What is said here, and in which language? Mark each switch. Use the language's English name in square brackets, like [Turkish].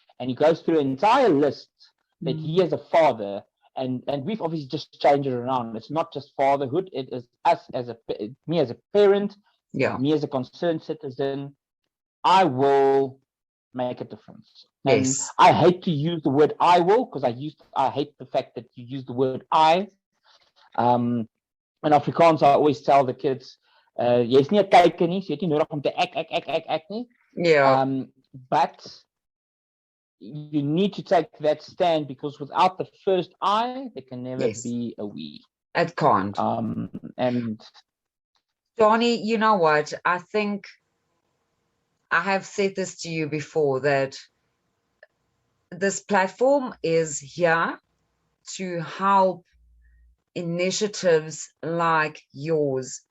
[English] And he goes through an entire list that he as a father, and we've obviously just changed it around. It's not just fatherhood. It is us me as a parent, me as a concerned citizen. I will make a difference. And I hate to use the word I will, because I hate the fact that you use the word I. In Afrikaans, I always tell the kids, [Afrikaans] jy's nie 'n kyker nie, so jy het nie nodig om te ek nie. [English] But you need to take that stand, because without the first I, there can never be a we. It can't. And Danie, you know what? I think I have said this to you before, that this platform is here to help initiatives like yours.